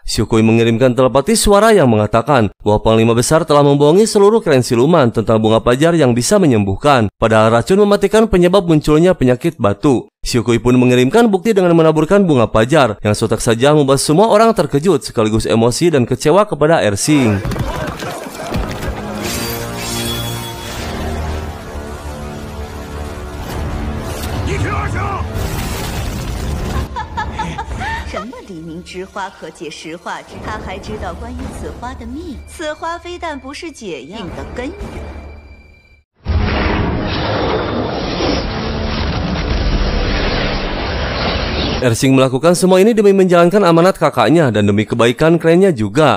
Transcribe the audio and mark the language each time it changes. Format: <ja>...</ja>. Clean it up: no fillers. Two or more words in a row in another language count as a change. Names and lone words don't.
<id>Xiokui mengirimkan telepati suara yang mengatakan bahwa panglima besar telah membohongi seluruh klan siluman tentang bunga pajar yang bisa menyembuhkan. Padahal racun mematikan penyebab munculnya penyakit batu. Xiokui pun mengirimkan bukti dengan menaburkan bunga pajar yang sontak saja membuat semua orang terkejut sekaligus emosi dan kecewa kepada Erxing.</id> <zh>知花可解石化之，他还知道关于此花的秘密。此花非但不是解药的根源。</zh> <id>Erxing melakukan semua ini demi menjalankan amanat kakaknya dan demi kebaikan klannya juga.</id>